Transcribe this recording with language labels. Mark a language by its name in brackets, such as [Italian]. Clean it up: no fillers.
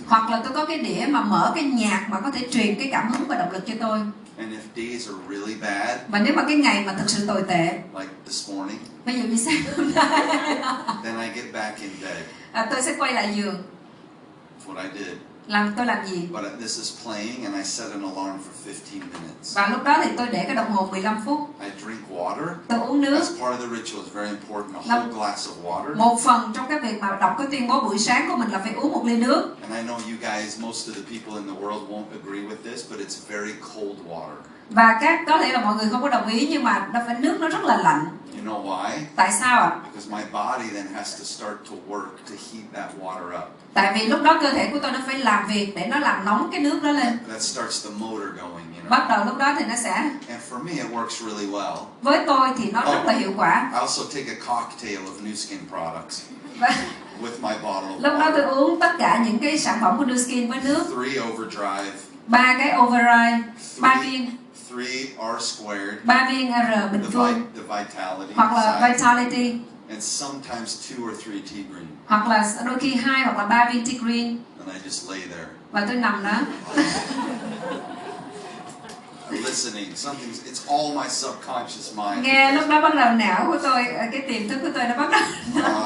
[Vietnamese] Hoặc là tôi có cái đĩa mà mở cái nhạc mà có thể truyền cái cảm hứng và động lực cho tôi. [English] And if days are really bad, [Vietnamese] Và nếu mà cái ngày mà thực sự tồi tệ, [English] like this morning, [Vietnamese] ví dụ như sáng hôm nay, [English] then I get back in bed. [Vietnamese] tôi sẽ quay lại giường. [English] That's what I did. [Vietnamese] Tôi làm gì? [English] But this is playing and I set an alarm for 15 minutes. [Vietnamese] Và lúc đó thì tôi để cái đồng hồ 15 phút. [English] I drink water. [Vietnamese] Tôi uống nước. [English] That's part of the ritual. It's very important. A whole glass of water. [Vietnamese] Một phần trong cái việc mà đọc cái tuyên bố buổi sáng của mình là phải uống một ly nước. [English] And I know you guys, most of the people in the world won't agree with this, but it's very cold water. [Vietnamese] Và có thể là mọi người không có đồng ý, nhưng mà nước nó rất là lạnh. [English] You know why? [Vietnamese] Tại sao ạ? [English] Because my body then has to start to work to heat that water up. [Vietnamese] Tại vì lúc đó cơ thể của tôi nó phải làm việc để nó làm nóng cái nước đó lên. [English] That starts the motor going, you know. [Vietnamese] Bắt đầu lúc đó thì nó sẽ. [English] And for me, it works really well. [Vietnamese] Với tôi thì nó rất là hiệu quả. [English] I also take a cocktail of Nu Skin products with my bottle of [Vietnamese] Lúc đó tôi [English] water. [Vietnamese] uống tất cả những cái sản phẩm của Nu Skin với nước. [English] 3 Overdrive. [Vietnamese] 3 cái Override, 3 viên. [English] 3 R squared. [Vietnamese] 3 viên R bình phương. [English] The vitality. [Vietnamese] Hoặc là [English] side. Vitality. And sometimes 2 or 3 tea green. [Vietnamese] Hoặc là đôi khi 2 hoặc là 3 viên tea green. [English] And I just lay there. [Vietnamese] Và tôi nằm đó. [English] Listening. It's all my subconscious mind. [Vietnamese] Nghe lúc đó bắt đầu não của tôi, cái tiềm thức của tôi nó bắt đầu.